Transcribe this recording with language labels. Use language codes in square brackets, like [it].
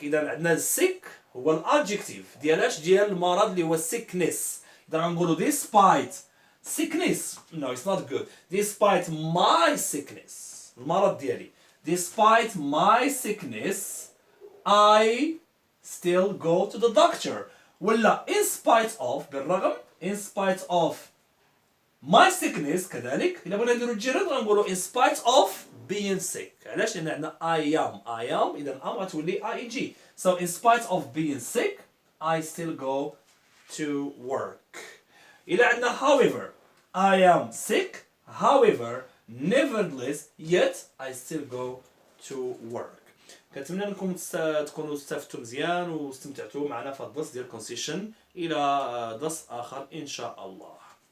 [ar] إذا عندنا sick هو الادجكتيف ديال المرض اللي هو sickness. إذا غنقولوا [en] despite sickness. No, it's not good. Despite my sickness. [ar] المرض ديالي. [en] Despite my sickness, I still go to the doctor. [ar] ولا [en] in spite of [ar] بالرغم [en] in spite of my sickness [ar] كذلك إلا بغينا نديرو الجرد غنقولو [en] in spite of being sick. [ar] علاش؟ لأن عندنا [en] I am [ar] إذا am غتولي ing. [en] So in spite of being sick, I still go to work. [ar] إلا عندنا [en] however I am sick, however nevertheless yet I still go to work. [ar] كنتمنى انكم تكونوا استفدتوا مزيان واستمتعتوا معنا في الدرس ديال concession. الى درس اخر ان شاء الله.